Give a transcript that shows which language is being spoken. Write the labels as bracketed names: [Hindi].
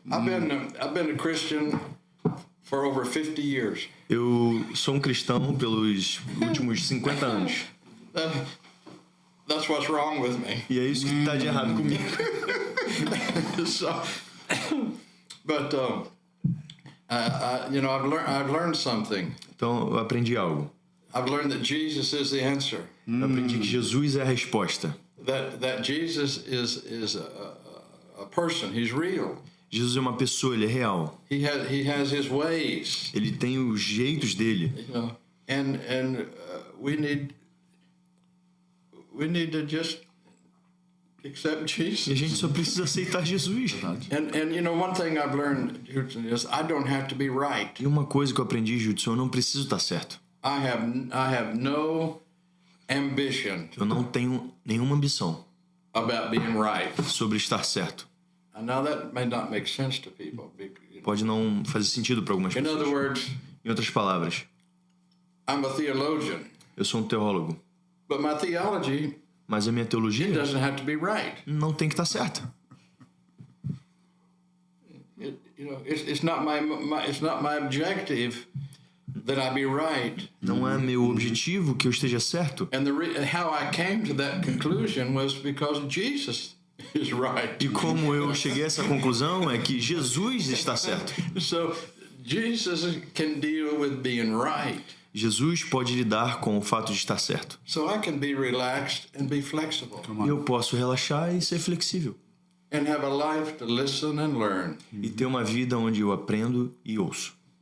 [English] I've been a Christian for over 50 years. [Portuguese] Eu sou um cristão pelos últimos 50 anos. [English] That's what's wrong with me. [Portuguese] E é isso que tá de errado comigo. [English] So, but you know, I've learned something. [Portuguese] Então, eu aprendi algo. [English] I've learned that Jesus is the answer. [Portuguese] Eu aprendi que Jesus é a resposta. [English] That Jesus is a person. He's real. [Portuguese] Jesus é uma pessoa, ele é real. [English] He has his ways. [Portuguese] Ele tem os jeitos dele. [English] You know, and we need to just accept Jesus. [Portuguese] E a gente só precisa aceitar Jesus. [English] And you know, one thing I've learned is I don't have to be right. [Portuguese] E uma coisa que eu aprendi, Judson, eu não preciso estar certo. [English] I have no ambition [Portuguese] Eu não tenho nenhuma ambição [English] about being right. [Portuguese] sobre estar certo. [English] And now that may not make sense to people. [Portuguese] Pode não fazer sentido para algumas [English] In other [Portuguese] pessoas. [English] words, [Portuguese] Em outras palavras, [English] I'm a theologian, [Portuguese] eu sou um teólogo, [English] but my theology [Portuguese] mas a minha teologia [English] doesn't have to be right. [Portuguese] não tem que estar certa. [English] You know, it's not my objective that I be right. [Portuguese] Não é meu objetivo que eu esteja certo. [English] And how I came to that conclusion was because Jesus is right. [Portuguese] E como eu cheguei a essa conclusão é que Jesus está certo. [English] So Jesus can deal with being right. [Portuguese] Jesus pode lidar com o fato de estar certo. [English] So I can be relaxed and be flexible. [Portuguese] E eu posso relaxar e ser flexível. [English] And have a life to listen and learn. [Portuguese] E ter uma vida onde eu aprendo e ouço.